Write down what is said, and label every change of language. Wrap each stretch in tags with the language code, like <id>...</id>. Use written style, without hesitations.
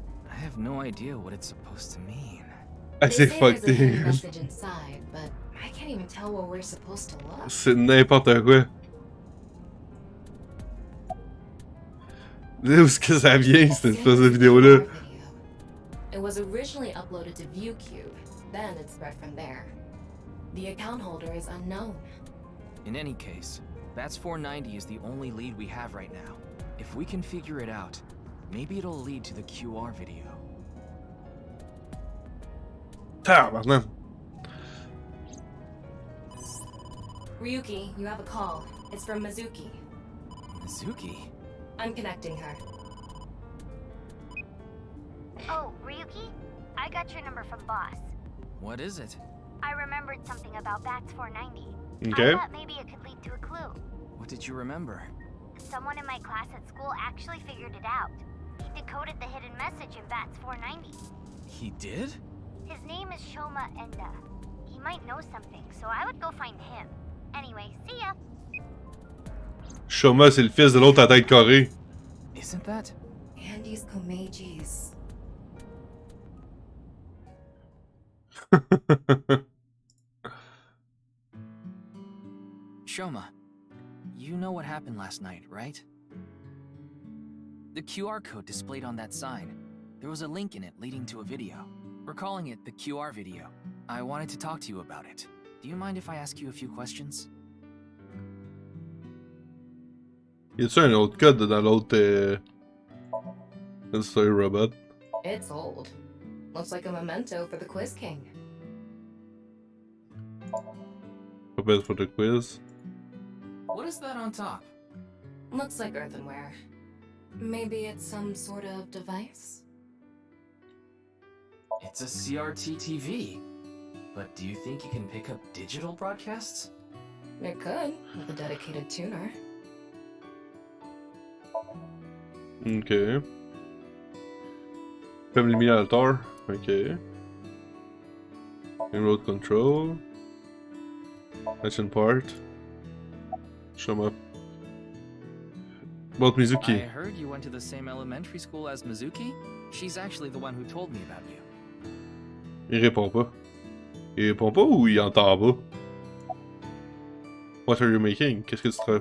<en>I have no idea what it's supposed to mean.</en> <fr>Assez</fr> <en>There's a hidden fucked. message inside, but I can't even tell where we're supposed to look.</en> <fr>C'est n'importe quoi. D'où est-ce que ça vient, cette espèce de vidéo-là?</fr> <en>It was originally uploaded to ViewCube, then it spread from there. The account holder is unknown. In any case, Bats 490 is the only lead we have right now. If we can figure it out, maybe it'll lead to the QR video.</en> <fr>Tabarnak.</fr> <en>Ryuki, you have a call. It's from Mizuki. Mizuki? I'm connecting her. Oh, Ryuki? I got your number from Boss. What is it? I remembered something about Bats 490. Okay. I thought maybe it could lead to a clue. What did you remember? Someone in my class at school actually figured it out. He decoded the hidden message in Bats 490. He did? His name is Shoma Enda. He might know something, so I would go find him. Anyway, see ya.</en> <fr>Shoma, c'est le fils de l'autre à tête carrée.</fr> <en>Isn't that? Andy's Komeji's. Shoma, you know what happened last night, right? The QR code displayed on that sign. There was a link in it leading to a video. We're calling it the QR video. I wanted to talk to you about it. Do you mind if I ask you a few questions?</en> <fr>Y a-tu un autre code dans l'autre Story Robot?</fr> <en>It's old. Looks like a memento for the Quiz King. Prepare for the quiz. What is that on top? Looks like earthenware. Maybe it's some sort of device? It's a CRT TV. But do you think you can pick up digital broadcasts? It could, with a dedicated tuner. Ok. Comme l'émulateur. Ok. Remote control. Action part. Shoma. About Mizuki. I heard you went to the same elementary school as Mizuki? She's actually the one who told me about you.</en> <fr>Il répond pas. Il répond pas ou il entend pas? What are you making? Qu'est-ce que tu travailles</fr>